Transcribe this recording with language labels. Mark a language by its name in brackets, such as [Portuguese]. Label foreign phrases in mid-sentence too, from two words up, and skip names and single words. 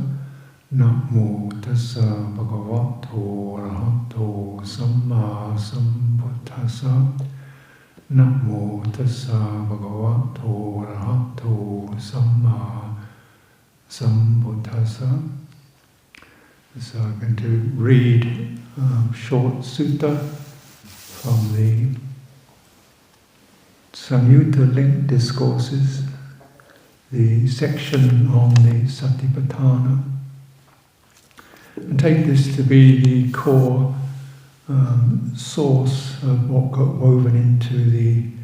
[Pali] Namo tassa bhagavato arahato samma sambuddhassa. Namo tassa bhagavato arahato samma sambuddhassa. [English] So I'm going to read a short sutta from the Samyutta Link Discourses, the section on the Satipatthana, and take this to be the core source of what got woven into the